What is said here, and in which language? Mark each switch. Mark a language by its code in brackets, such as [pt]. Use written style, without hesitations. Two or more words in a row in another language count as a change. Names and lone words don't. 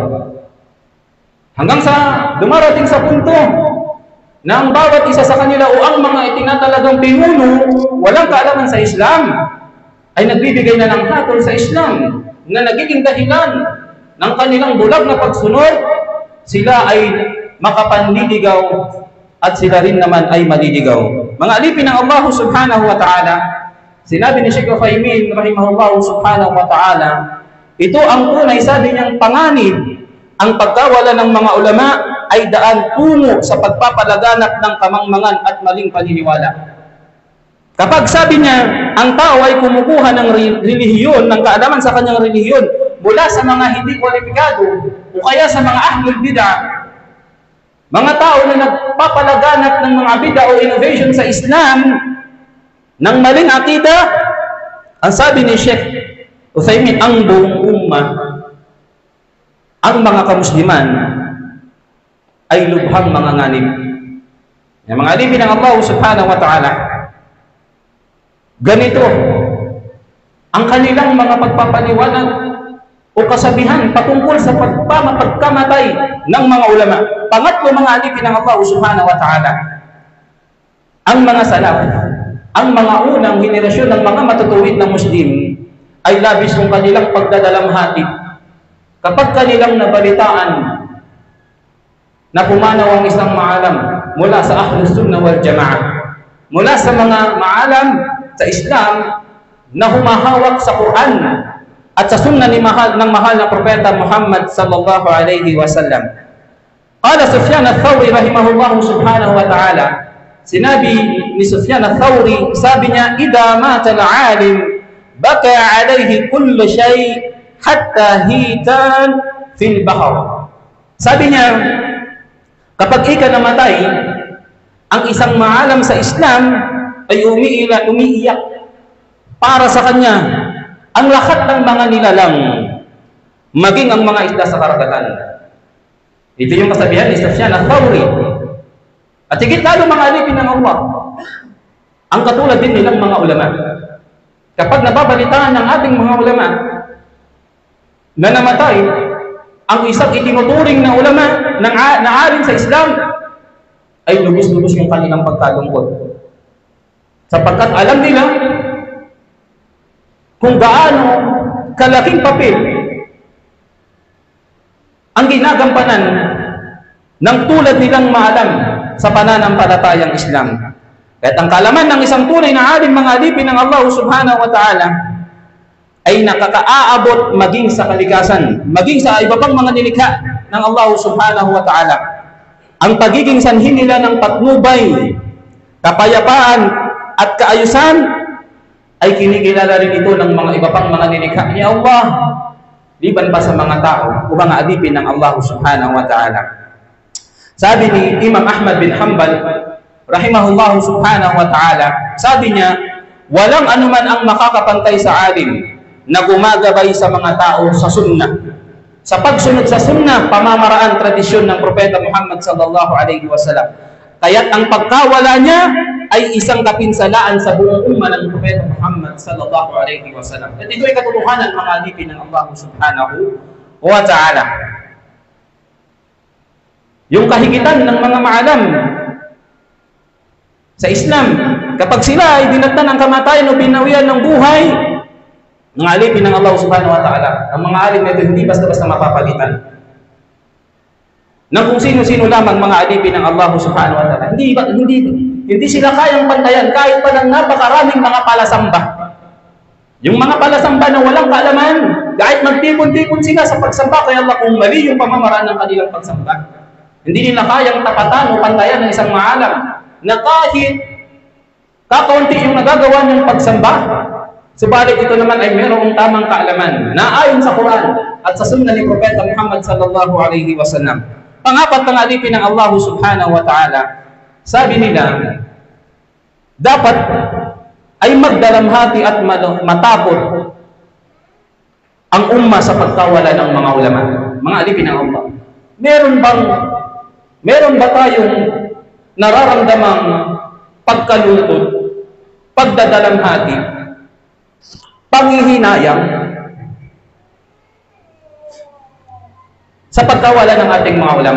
[tl] Hanggang sa dumarating sa punto na ang bawat isa sa kanila o ang mga itinatalagang pinuno walang kaalaman sa Islam ay nagbibigay na ng hatol sa Islam na nagiging dahilan ng kanilang bulag na pagsunod, sila ay makapanliligaw at sila rin naman ay maliligaw. Mga alipin ng [ar] الله سبحانه وتعالى, [tl] sinabi ni Sheikh Uthaymin [ar] رحمه الله سبحانه وتعالى, [tl] ito ang tunay, sabi niyang, panganib. Ang pagkawala ng mga ulama ay daan tungo sa pagpapalaganap ng kamangmangan at maling paniniwala. Kapag sabi niya, ang tao ay kumukuha ng relihiyon, ng kaalaman sa kanyang relihiyon, mula sa mga hindi kwalipikado o kaya sa mga [ar] أهل البدعة, [tl] mga tao na nagpapalaganap ng mga bid'ah o innovation sa Islam, ng maling akida, ang sabi ni Sheikh Uthaymin, ang buong ummah, ang mga kamusliman ay lubhang mga nganib. Yung mga alipin ng [ar] الله سبحانه وتعالى, [tl] ganito ang kanilang mga pagpapaliwanag o kasabihan patungkol sa pagkamatay ng mga ulama. Pangatlo, mga alipin ng [ar] الله سبحانه وتعالى, [tl] ang mga salaf, ang mga unang henerasyon ng mga matutuwid na Muslim ay labis ng kanilang pagdadalamhati kapag kanilang nabalitaan na pumanaw ang isang maalam mula sa [ar] أهل السنة والجماعة, [tl] mula sa mga maalam sa Islam na humahawak sa Quran at sa sunnah ng mahal na Propeta Muhammad [ar] صلى الله عليه وسلم. قال سفيان الثوري رحمه الله سبحانه وتعالى, [tl] sinabi ni Sufyan al-Thawri, sabi niya, [ar] إذا مات العالم بكى عليه كل شيء حتى الحيتان في البحر. [tl] Sabi niya, kapag ika namatay, ang isang maalam sa Islam ay umiiyak para sa kanya ang lahat ng mga nilalang, maging ang mga isda sa karagatan. Ito yung kasabihan ni Sufyan al-Thawri. At higit lalo mga alipin ng Allah, ang katulad din nilang mga ulama. Kapag nababalitaan ng ating mga ulama na namatay, ang isang itinuturing na ulama na alim sa Islam ay lubos-lubos yung kanilang pagkalungkot. Sapagkat alam nila kung gaano kalaking papel ang ginagampanan ng tulad nilang maalam sa pananampalatayang Islam. At ang kalaman ng isang tunay na alim mga alipin ng [ar] الله سبحانه وتعالى [tl] ay nakakaaabot maging sa kalikasan, maging sa iba pang mga nilikha ng [ar] الله سبحانه وتعالى. [tl] Ang pagiging sanhi nila ng patnubay, kapayapaan at kaayusan ay kinikilala rin ito ng mga iba pang mga nilikha ni Allah, liban pa sa mga tao o mga alipin ng [ar] الله سبحانه وتعالى. [tl] Sabi ni Imam Ahmad bin Hanbal [ar] رحمه الله سبحانه وتعالى, [tl] sabi niya, walang anuman ang makakapantay sa alim na gumagabay sa mga tao sa sunnah, sa pagsunod sa sunnah, pamamaraan, tradisyon ng Propeta Muhammad [ar] صلى الله عليه وسلم. [tl] Kaya't ang pagkawala niya ay isang kapinsalaan sa buong umma ng Propeta Muhammad [ar] صلى الله عليه وسلم. [tl] At ito ay katotohanan mga alipin ng [ar] الله سبحانه وتعالى. [tl] Yung kahigitan ng mga maalam sa Islam, kapag sila ay dinatnan ng kamatayan o binawian ng buhay, ng alipin ng [ar] الله سبحانه وتعالى, [tl] ang mga alim na ito hindi basta-basta mapapalitan ng kung sino-sino lamang mga alipin ng [ar] الله سبحانه وتعالى. [tl] Hindi sila kayang pantayan kahit pa ng napakaraming mga palasamba. Yung mga palasamba na walang kaalaman, kahit magtipon-tipon sila sa pagsamba kay Allah kung mali yung pamamaraan ng kanilang pagsamba, hindi nila kayang tapatan o pantayan ng isang maalam na kahit kakaunti yung nagagawa niyang pagsamba, subalit ito naman ay mayroong tamang kaalaman na ayon sa Quran at sa sunnah ni Propeta Muhammad [ar] صلى الله عليه وسلم. [tl] Pangapat ng alipin ng [ar] الله سبحانه وتعالى, [tl] sabi nila, dapat ay magdalamhati at matapot ang umma sa pagkawala ng mga ulama. Mga alipin ng Allah, meron ba tayong nararamdamang pagkalungkot, pagdadalamhati, panghihinayang sa pagkawala ng ating mga ulama?